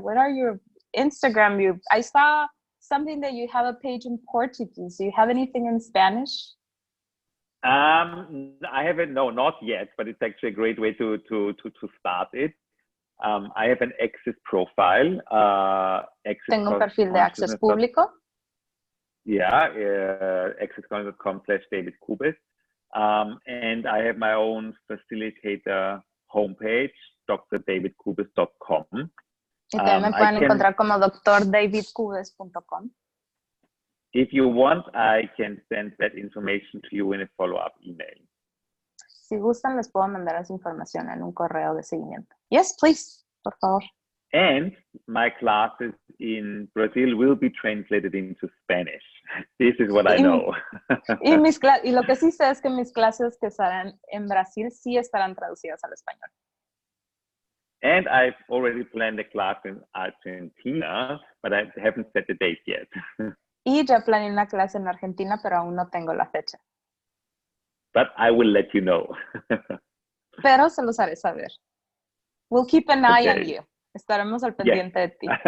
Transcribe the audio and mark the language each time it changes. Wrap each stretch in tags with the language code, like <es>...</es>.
<en>Where are your Instagram? I saw something that you have a page in Portuguese. Do you have anything in Spanish? I haven't, no, not yet, but it's actually a great way to start it. I have an Access profile.</en> <es>Tengo un perfil de Access público.</es> <en>Yeah, access.com/David Kubes. And I have my own facilitator homepage, drdavidkubes.com.</en> <es>Y también me pueden encontrar como drdavidkubes.com.</es> <en>If you want, I can send that information to you in a follow-up email.</en> <es>Si gustan, les puedo mandar esa información en un correo de seguimiento.</es> <en>Yes, please,</en> <es>por favor.</es> <en>And my classes in Brazil will be translated into Spanish. This is what I know.</en> <es>Y lo que sí sé es que mis clases que estarán en Brasil sí estarán traducidas al español.</es> <en>And I've already planned a class in Argentina, but I haven't set the date yet.</en> <es>Y ya planeé una clase en Argentina, pero aún no tengo la fecha.</es> <en>But I will let you know.</en> <es>Pero se los haré saber.</es> <en>We'll keep an eye on you.</en> <es>Estaremos al pendiente de ti.</es>